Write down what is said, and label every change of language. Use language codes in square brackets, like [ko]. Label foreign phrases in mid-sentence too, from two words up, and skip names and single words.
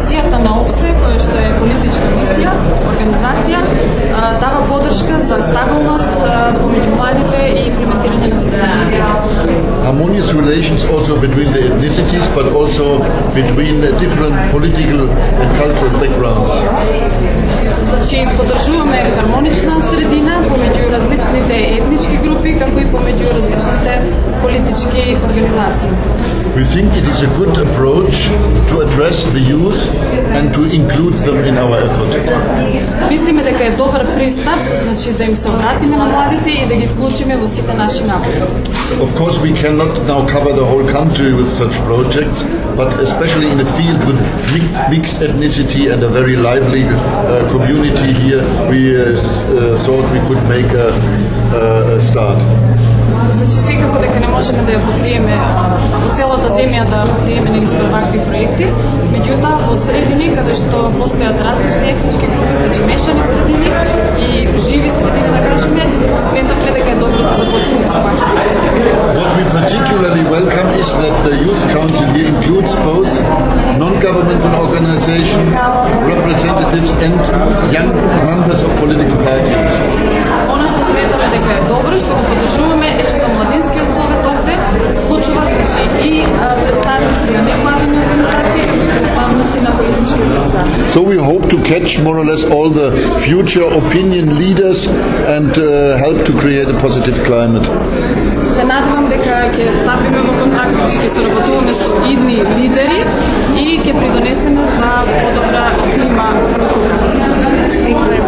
[mk] мисијата на ОВСЕ, која што е политичка мисија, организација, дава поддршка за стабилност помеѓу младите и имплементирање на социјалните. [en] Harmonious relations also between the ethnicities, but also between different political and cultural backgrounds. [mk] Значи, поддржуваме хармонична средина помеѓу различните етнички групи, како и помеѓу различните политички организации. [en] We think it is a good approach to address the youth and to include them in our effort. [mk] Мислиме дека е добар пристап, значи да им се обратиме на младите и да ги вклучиме во сите наши напори. [en] Of course, we cannot now cover the whole country with such projects, but especially in a field with mixed ethnicity and a very lively community here, we thought we could make a start. [mk] Значи, секако дека не можеме да ја покриеме по целата земја да покриеме нели со вакви проекти, меѓутоа во средини каде што постојат различни етнички групи, значи мешани средини и живи средини, да кажеме, сметавме дека е добро да започнеме со вакви проекти. [en] What we particularly welcome is that the Youth Council here includes both non-governmental organization representatives and young members of political parties. [mk] Оно што сметаме дека е добро, што го поддржуваме, е што младинскиот совет овде вклучува значи и представници на невладини организации и представници на политички организации. [en] So we hope to catch more or less all the future opinion leaders and help to create a positive climate. [mk] Се надевам дека ќе стапиме во контакт, ќе соработуваме со идни лидери и ќе придонесеме за подобра клима во